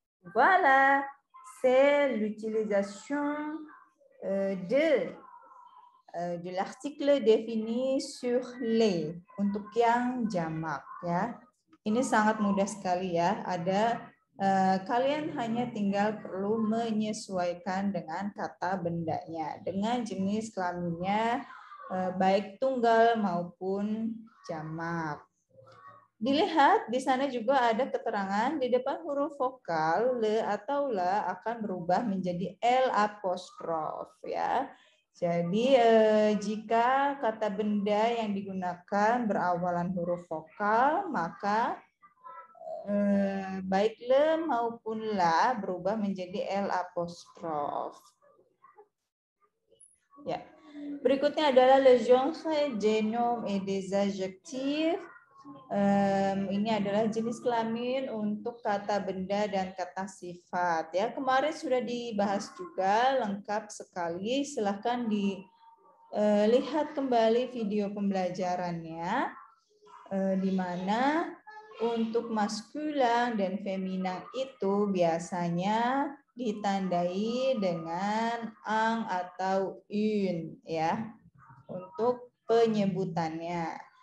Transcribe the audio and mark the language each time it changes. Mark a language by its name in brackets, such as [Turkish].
[French] Voilà, c'est l'utilisation de l'article défini sur les [Indonesian] untuk yang jamak ya. Ini sangat mudah sekali ya. Kalian hanya tinggal perlu menyesuaikan dengan kata bendanya, dengan jenis kelaminnya, baik tunggal maupun jamak. Dilihat di sana juga ada keterangan di depan huruf vokal le atau la akan berubah menjadi l apostrof ya. Jadi jika kata benda yang digunakan berawalan huruf vokal, maka baik le maupun la berubah menjadi l apostrof. Ya. Berikutnya adalah [French] le genre des noms et des adjectifs. [Indonesian] Ini adalah jenis kelamin untuk kata benda dan kata sifat. Ya, kemarin sudah dibahas juga lengkap sekali. Silahkan dilihat kembali video pembelajarannya, di mana untuk maskulan dan feminin itu biasanya ditandai dengan ang atau une ya untuk penyebutannya.